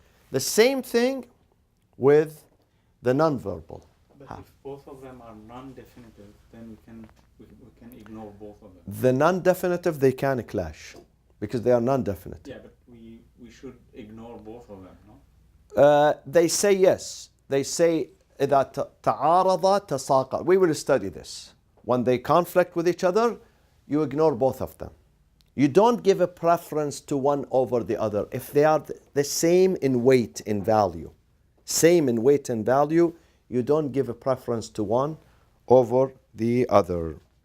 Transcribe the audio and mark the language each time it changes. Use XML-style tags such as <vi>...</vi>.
<en>The same thing with the non-verbal. But if both of them are non-definitive, then we can ignore both of them. The non-definitive, they can clash because they are non-definitive. Yeah, but we should ignore both of them, no? They say yes. They say</en> <ar>إذا تعارض تساقط.</ar> <en>We will study this. When they conflict with each other, you ignore both of them. You don't give a preference to one over the other. If they are the same in weight, in value, same in weight and value, you don't give a preference to one over the other.</en>